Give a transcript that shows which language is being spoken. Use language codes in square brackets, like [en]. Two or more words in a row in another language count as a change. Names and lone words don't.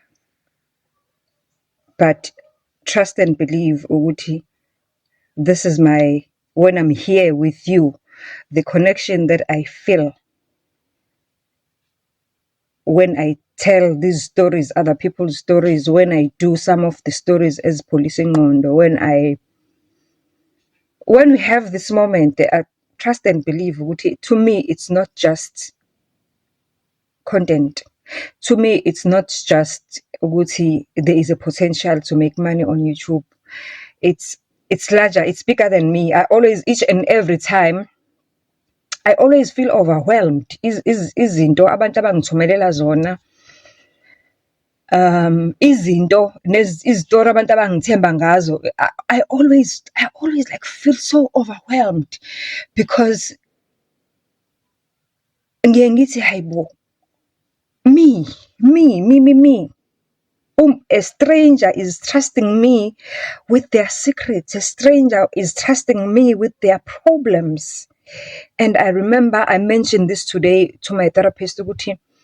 [en] But trust and believe, Uguti, this is when I'm here with you, the connection that I feel when I tell these stories, other people's stories, when I do some of the stories as Policing Ngondo, when we have this moment, trust and believe, Uguti, to me, it's not just content. To me, it's not just Uguti, there is a potential to make money on YouTube. It's larger, it's bigger than me. Each and every time, I always feel overwhelmed. [zu] Izinto abantu abangithumelela zona, izinto izitori abantu abangithemba ngazo, [en] I always like feel so overwhelmed, because [zu] ngiye ngithi hayibo, [en] me. A stranger is trusting me with their secrets. A stranger is trusting me with their problems. And I remember I mentioned this today to my therapist, Uguti.